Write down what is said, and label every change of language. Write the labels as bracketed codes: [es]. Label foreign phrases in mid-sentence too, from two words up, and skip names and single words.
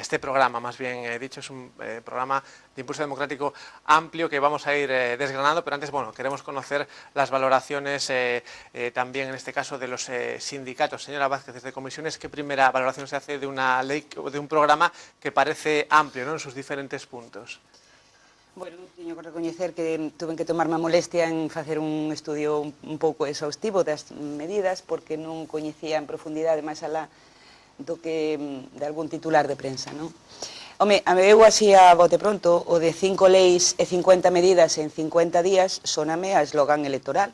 [es] Este programa, más bien dicho, es un programa de impulso democrático amplio que vamos a ir desgranando, pero antes, bueno, queremos conocer las valoraciones también, en este caso, de los sindicatos. Señora Vázquez, desde Comisiones, ¿qué primera valoración se hace de una ley, de un programa que parece amplio, ¿no?, en sus diferentes puntos? [gl] Bueno, teño que recoñecer que tuve que tomarme a molestia en facer un estudio un pouco exhaustivo das medidas, porque non coñecía en profundidade máis alá do que de algún titular de prensa, non? Home, eu así a bote pronto, o de 5 leis e 50 medidas en 50 días soname a eslogan electoral.